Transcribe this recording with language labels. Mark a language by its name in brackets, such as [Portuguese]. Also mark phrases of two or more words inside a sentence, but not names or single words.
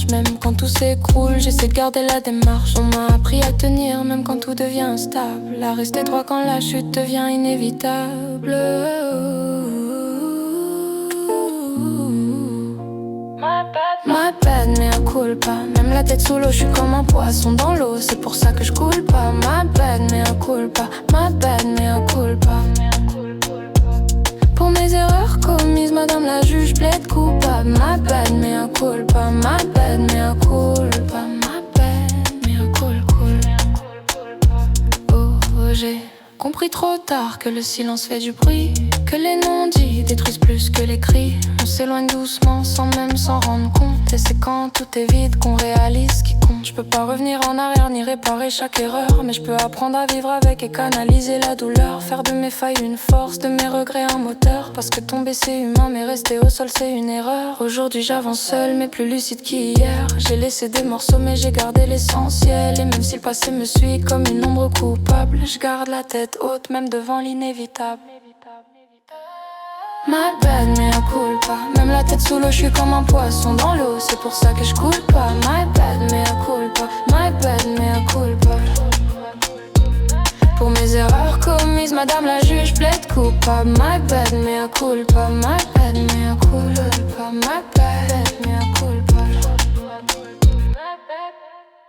[French] Même quand tout s'écroule, j'essaie de garder la démarche. On m'a appris à tenir même quand tout devient instable. À rester droit quand la chute devient inévitable. [English] My bad, [Latin] mea culpa. [French] Même la tête sous l'eau, je suis comme un poisson dans l'eau. C'est pour ça que je coule pas. [English] My bad, [Latin] mea culpa. [English] My bad, [Latin] mea culpa. [French] Pour mes erreurs commises, madame la juge plaide coupable. [English] My bad, [Latin] mea culpa. [English] My bad, [Latin] mea culpa. [English] My bad, [Latin] mea culpa. [French] Oh, j'ai compris trop tard que le silence fait du bruit, que les non-dits détruisent plus que les cris. On s'éloigne doucement sans même s'en rendre compte. Et c'est quand tout est vide qu'on réalise ce qui compte. Je peux pas revenir en arrière ni réparer chaque erreur, mais je peux apprendre à vivre avec et canaliser la douleur. Faire de mes failles une force, de mes regrets un moteur. Parce que tomber c'est humain, mais rester au sol c'est une erreur. Aujourd'hui j'avance seul mais plus lucide qu'hier. J'ai laissé des morceaux mais j'ai gardé l'essentiel. Et même si le passé me suit comme une ombre coupable, je garde la tête haute même devant l'inévitable. [English] My bad, [Latin] mea culpa. [French] Même la tête sous l'eau, je suis comme un poisson dans l'eau. C'est pour ça que je coule pas. [English] My bad, [Latin] mea culpa. [English] My bad, [Latin] mea culpa. [French] Pour mes erreurs commises, madame la juge plaide coupable. [English] My bad, [Latin] mea culpa. [English] My bad, [Latin] mea culpa. [English] My bad, [Latin] mea culpa.